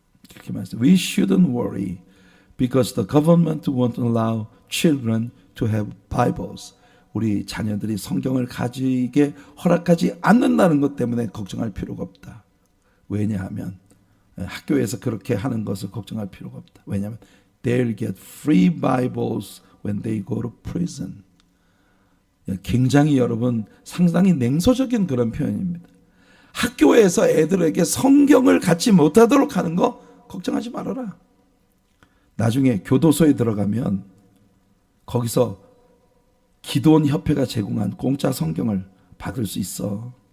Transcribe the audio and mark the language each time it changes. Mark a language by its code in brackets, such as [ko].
[ko] 이렇게 말했어요. [en] We shouldn't worry because the government won't allow children to have Bibles. [ko] 우리 자녀들이 성경을 가지게 허락하지 않는다는 것 때문에 걱정할 필요가 없다. 왜냐하면 학교에서 그렇게 하는 것을 걱정할 필요가 없다. [en] 왜냐하면 they'll get free Bibles when they go to prison. [ko] 굉장히 여러분 상당히 냉소적인 그런 표현입니다. 학교에서 애들에게 성경을 갖지 못하도록 하는 거 걱정하지 말아라. 나중에 교도소에 들어가면 거기서 기도원 협회가 제공한 공짜 성경을 받을 수 있어.